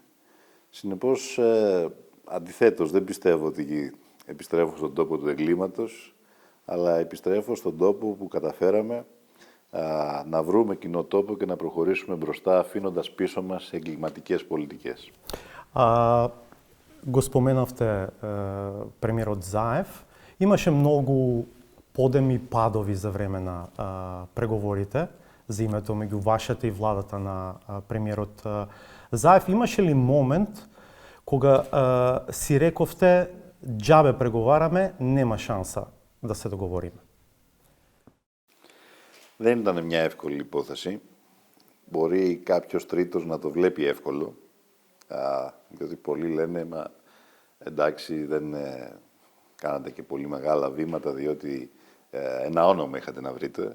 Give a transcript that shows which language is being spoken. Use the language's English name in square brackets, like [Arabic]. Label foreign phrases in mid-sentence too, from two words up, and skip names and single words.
[Greek] Συνεπώς, αντιθέτως, δεν πιστεύω ότι επιστρέφω στον τόπο του εγκλήματος, αλλά επιστρέφω στον τόπο που καταφέραμε να βρούμε κοινό τόπο και να προχωρήσουμε μπροστά, αφήνοντας πίσω μας εγκληματικές πολιτικές. [Macedonian] Го споменавте премиерот Заев. Имаше многу подеми падови за време на преговорите за името меѓу вашата и владата на премиерот Заев. Имаше ли момент кога си рековте џабе преговараме, нема шанса да се договориме? [Greek] Δεν ήταν μια εύκολη υπόθεση. Μπορεί κάποιος τρίτος να το βλέπει εύκολο, διότι πολλοί λένε, μα εντάξει, δεν κάνατε και πολύ μεγάλα βήματα, διότι ένα όνομα είχατε να βρείτε.